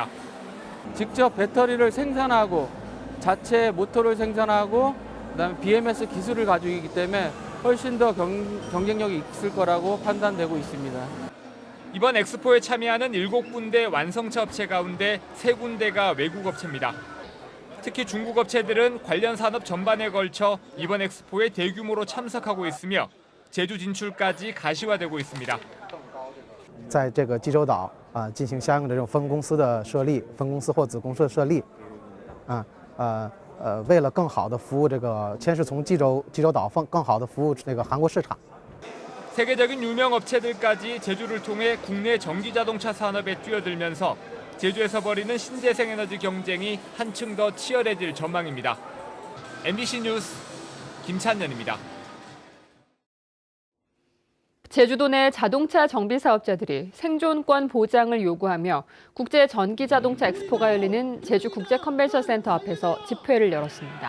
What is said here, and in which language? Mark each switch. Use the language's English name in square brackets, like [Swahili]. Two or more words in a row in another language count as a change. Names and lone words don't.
[Korean] 직접 배터리를 생산하고 자체 모터를 생산하고 그다음에 BMS 기술을 가지고 있기 때문에 훨씬 더 경쟁력이 있을 거라고 판단되고 있습니다. 이번 엑스포에 참여하는 7군데 완성차 업체 가운데 3군데가 외국 업체입니다. 특히 중국 업체들은 관련 산업 전반에 걸쳐 이번 엑스포에 대규모로 참석하고 있으며 제주 진출까지 가시화되고 있습니다. [Chinese] 在这个济州岛进行相应的这种分公司的设立、分公司或子公司的设立，为了更好的服务这个，先是从济州岛更好的服务这个韩国市场。 [Korean] 세계적인 유명 업체들까지 제주를 통해 국내 전기자동차 산업에 뛰어들면서 제주에서 벌이는 신재생 에너지 경쟁이 한층 더 치열해질 전망입니다. MBC 뉴스 김찬년입니다. 제주도 내 자동차 정비 사업자들이 생존권 보장을 요구하며 국제 전기 자동차 엑스포가 열리는 제주 국제 컨벤션 센터 앞에서 집회를 열었습니다.